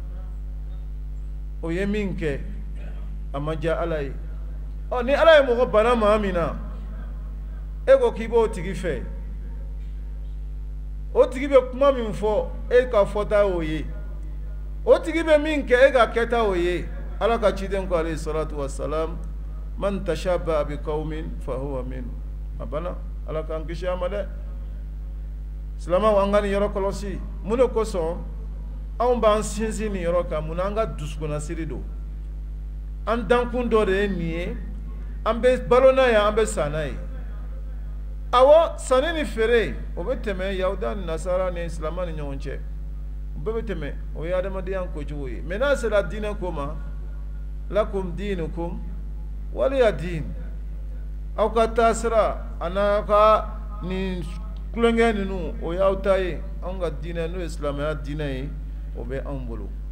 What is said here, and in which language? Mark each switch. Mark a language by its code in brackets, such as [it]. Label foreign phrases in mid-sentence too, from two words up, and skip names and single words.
[bm] o ye min kɛ a ma diya ala ye ni ala ye mɔgɔ bana maa min na e ko k'i b'o tigi fɛ o tigi bɛ kuma min fɔ e ka fɔta y'o ye o tigi bɛ min kɛ e ka kɛta o ye ala ka ciden ko [ar] عليه الصلاة والسلام من تشبه بقوم فهو منهم [bm] a bana ala k'an kisi a ma dɛ silamaw an ka nin yɔrɔ kɔlɔsi mun de kosɔn anw b'an sinsin nin yɔrɔ kan mun na an ka dusukunnasiri don an dankun dɔ de ye nin ye an bɛ balo n'a ye an bɛ sa n'a ye awɔ sanni ni feere o bɛ tɛmɛ yahuda ni nasara ni silama ni ɲɔgɔn cɛ o bɛɛ bɛ tɛmɛ o ye adamadenya kocogo ye mɛ n'a sera diinɛ ko ma [ar] لكم دينكم ولي دين [bm] aw ka taasira a n'a ka nin kulonkɛ ninnu o y'aw ta ye anw ka diinɛ n'o ye silamɛya diinɛ ye o bɛ anw bolo